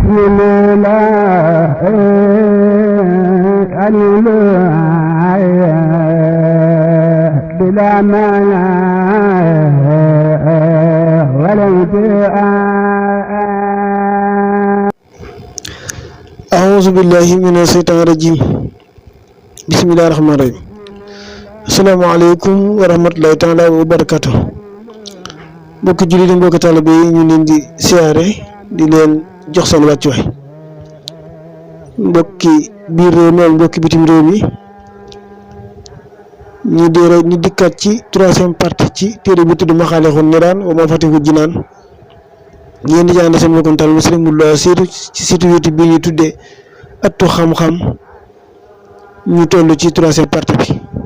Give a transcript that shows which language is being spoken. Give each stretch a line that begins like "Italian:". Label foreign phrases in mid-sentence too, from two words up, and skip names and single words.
Arabic: بسم الله بلا مانع ولا انتهاء. أعوذ بالله من الشيطان الرجيم. بسم الله الرحمن الرحيم. السلام عليكم ورحمة الله تعالى وبركاته.
Wolof: mbokki jullit yi mbokki taalibe yi ñu leen di siyaare di leen jox seen wàccuwaay mbokki biir réew mi ak mbokki bitim réew mi ñu dikkaat ci
French: troisième partie
Wolof: ci téere bu tudd Maxaalixun Niraan wa Mafaatihul Jinaan ngeen di jàng seen mbokkum taalibe Sëriñ Moudou Lo ci site YouTube bi ñu tuddee ëttu xam-xam ñu toll ci
French: troisième partie
Wolof: bi.